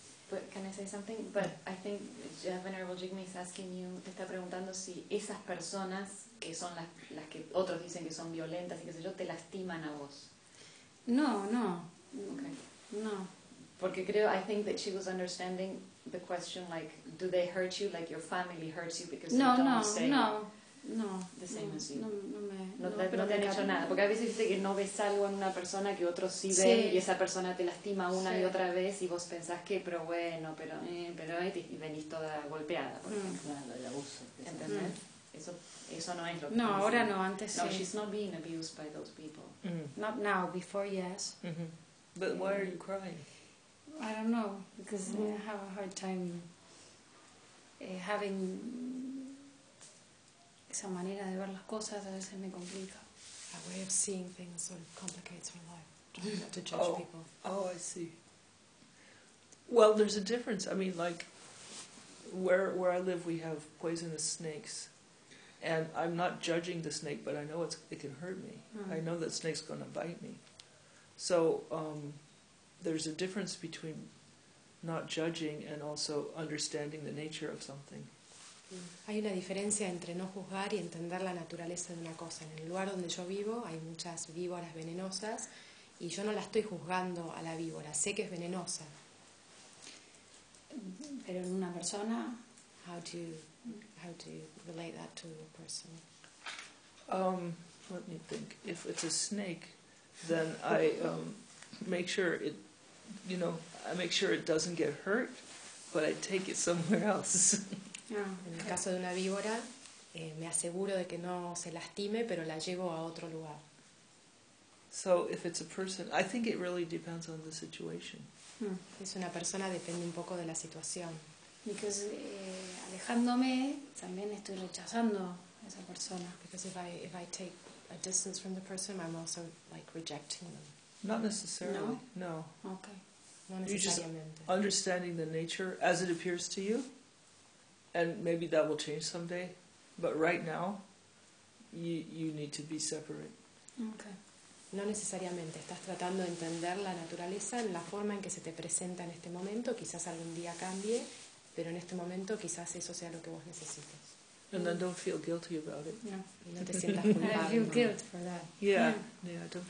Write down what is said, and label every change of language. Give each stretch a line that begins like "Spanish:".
English: But can I say something? But I think Venerable Jigme is asking you,
Spanish: te está preguntando si esas personas que son las que otros dicen que son violentas y qué sé yo, te lastiman a vos. No.
English: Okay.
Spanish: No. Porque creo,
English: I think that she was understanding the question, like, do they hurt you, like your family hurts you because
Spanish: no,
English: you don't
Spanish: no,
English: say...
Spanish: No, No,
English: the same
Spanish: no,
English: as you.
Spanish: No, no, me, no, no, pero no te han hecho nada. Porque a veces dice que no ves algo en una persona que otros sí ven, sí. Y esa persona te lastima una y otra vez y vos pensás que, pero bueno, pero y venís toda golpeada, por ejemplo, del abuso. ¿Entendés? Eso no es lo no, que... No, ahora no, antes no, sí.
English: No, she's not being abused by those people. Mm-hmm. Not now, before yes. Mm-hmm. But why are you crying? I don't know, because I have a hard time having...
Spanish: Esa manera de ver las cosas a veces me complica.
English: A way of seeing things sort of complicates my life, to judge people. Oh, I see. Well, there's a difference. I mean, like, where I live, we have poisonous snakes. And I'm not judging the snake, but I know it can hurt me. Mm. I know that snake's going to bite me. So there's a difference between not judging and also understanding the nature of something.
Spanish: Hay una diferencia entre no juzgar y entender la naturaleza de una cosa. En el lugar donde yo vivo hay muchas víboras venenosas y yo no la estoy juzgando a la víbora, sé que es venenosa. Pero en una persona,
English: how do you relate that to a person? Let me think. If it's a snake, then I make sure it, you know, I make sure it doesn't get hurt, but I take it somewhere else.
Spanish: En el caso de una víbora, me aseguro de que no se lastime, pero la llevo a otro lugar.
English: So if it's a person, I think it really depends on the situation.
Spanish: Es una persona, depende un poco de la situación. Because alejándome, también estoy rechazando a esa persona.
English: Because if I take a distance from the person, I'm also like rejecting them. Not necessarily. No. Okay.
Spanish: No necesariamente.
English: Just understanding the nature as it appears to you. And maybe that will change someday, but right now, you need to be separate. Okay.
Spanish: No necesariamente. Estás tratando de entender la naturaleza en la forma en que se te presenta en este momento. Quizás algún día cambie, pero en este momento quizás eso sea lo que vos necesites.
English: And then don't feel guilty about it.
Spanish: No. Y no te sientas culpable.
English: I feel guilt for that. Yeah. Yeah. Don't.